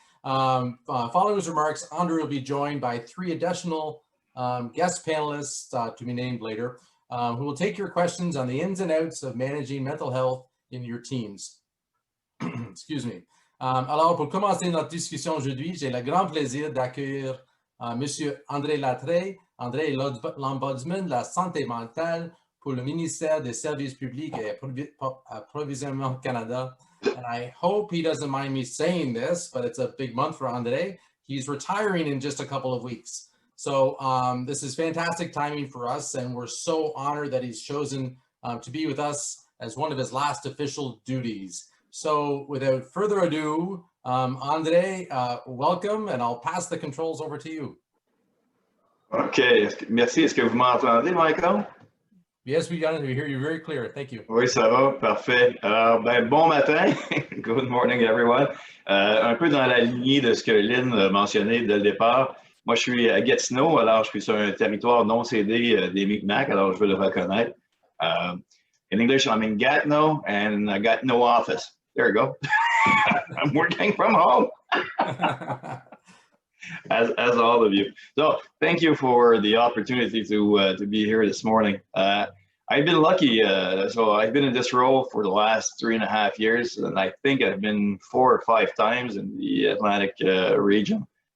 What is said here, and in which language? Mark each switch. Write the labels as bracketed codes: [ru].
[en] Following his remarks, André will be joined by three additional guest panelists to be named later, who will take your questions on the ins and outs of managing mental health in your teams. Excuse me. [fr] Alors, pour commencer notre discussion aujourd'hui, j'ai le grand plaisir d'accueillir Monsieur André Lattre. André est l'Ombudsman de la santé mentale pour le ministère des Services publics et Approvisionnement Canada. [en] And I hope he doesn't mind me saying this, but it's a big month for André. He's retiring in just a couple of weeks. So this is fantastic timing for us, and we're so honored that he's chosen to be with us as one of his last official duties. So without further ado, André, welcome, and I'll pass the controls over to you. [fr] OK, merci. Est-ce que vous m'entendez, Michael? [en] Yes, we hear you very clear. Thank you. [fr] Oui, ça va, parfait. Alors, bon matin. [en] Good morning, everyone. [fr] Un peu dans la lignée de ce que Lynn a mentionné dès le départ. Moi, je suis à Gatineau, alors je suis sur un territoire non cédé des Mi'kmaq, alors je veux le reconnaître. [en] In English, I'm in Gatineau, and I got no office. There you go. I'm working from home. as all of you. So thank you for the opportunity to be here this morning. I've been lucky. So I've been in this role for the last 3.5 years, and I think I've been 4 or 5 times in the Atlantic region.